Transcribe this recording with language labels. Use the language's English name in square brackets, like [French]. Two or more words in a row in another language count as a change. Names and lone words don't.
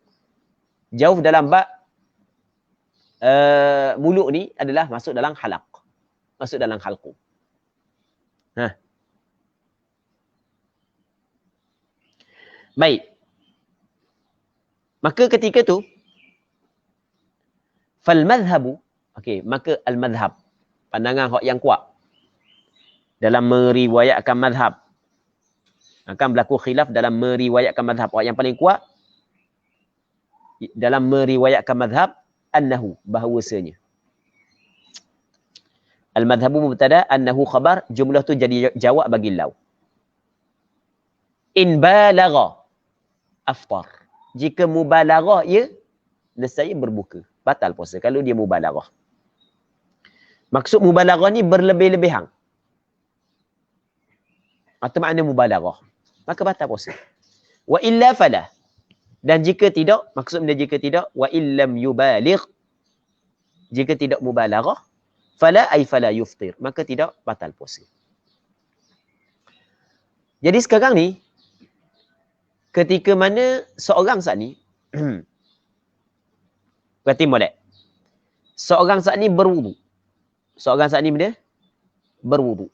[Malay] Jauf dalam bak mulut ni adalah masuk dalam halaq, masuk dalam halqu. Baik. Maka ketika tu [Arabic] فالمذهب, [Malay] okey, maka [Arabic] المذهب, [Malay] pandangan hak yang kuat dalam meriwayatkan madhab, akan berlaku khilaf dalam meriwayatkan madhab. Hak yang paling kuat dalam meriwayatkan madhab, annahu, bahawasanya. [Arabic] المذهب مبتدأ، أنه خبر, [Malay] jumlah tu jadi jawab bagi law. [Arabic] إن بالغ أفطر, [Malay] jika mubalaghah ia nescaya berbuka, batal puasa kalau dia mubalaghah. Maksud mubalaghah ni berlebih-lebihan. Atau makna mubalaghah, maka batal puasa. [Arabic] وإلا فلا, [Malay] dan jika tidak, maksud benda jika tidak, [Arabic] وإلم يبالغ, [Malay] jika tidak mubalaghah, [Arabic] فلا أي فلا يفطر, [Malay] maka tidak batal puasa. Jadi sekarang ni, ketika mana seorang saat ni berarti molek. Seorang saat ni berwudu. Seorang saat ni benda berwudu.